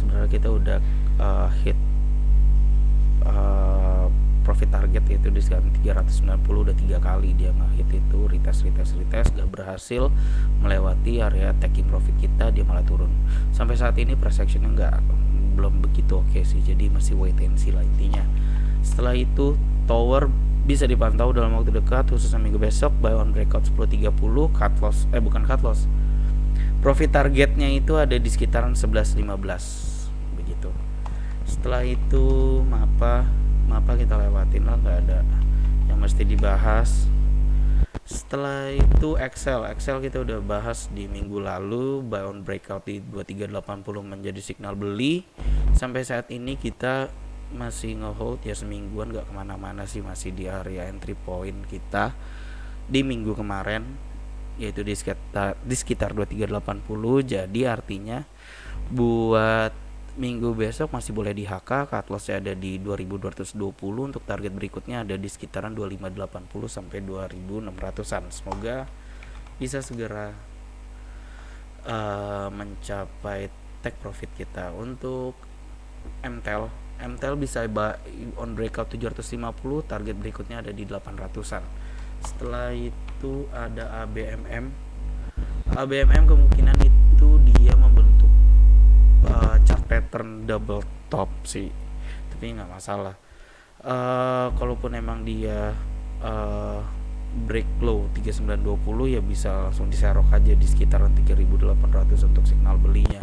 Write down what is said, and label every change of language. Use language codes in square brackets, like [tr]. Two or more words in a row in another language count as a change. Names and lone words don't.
[id] Sebenarnya kita udah [en] hit profit target, [id] yaitu di sekitar 390. Udah 3 kali dia nge-hit itu, retest gak berhasil melewati area [en] taking profit [id] kita, dia malah turun. Sampai saat ini [en] price actionnya [id] belum begitu oke sih, jadi masih [en] wait and see [id] lah intinya. Setelah itu Tower bisa dipantau dalam waktu dekat, khususnya minggu besok. [en] Buy on breakout [id] 10.30, [en] cut loss [id] bukan [en] cut loss, profit targetnya [id] itu ada di sekitaran 11.15 begitu. Setelah itu Mapa kita lewatin lah, nggak ada yang mesti dibahas. Setelah itu Excel kita udah bahas di minggu lalu. [en] Buy on breakout [id] di 2380 menjadi signal beli. Sampai saat ini kita masih ngehold ya, semingguan nggak kemana-mana sih, masih di area [en] entry point [id] kita di minggu kemarin, yaitu di sekitar 2380. Jadi artinya buat minggu besok masih boleh di HK. [en] Cut lossnya [id] ada di 2220. Untuk target berikutnya ada di sekitaran 2580 sampai 2600-an. Semoga bisa segera mencapai [en] take profit [id] kita. Untuk MTEL MTEL bisa [en] buy on breakout [id] 750, target berikutnya ada di 800-an. Setelah itu ada ABMM. ABMM kemungkinan itu dia membentuk [en] chart pattern double top [id] sih, tapi nggak masalah. Kalaupun emang dia [en] break low [id] 3920 ya bisa langsung diserok aja di sekitaran 3800 untuk signal belinya.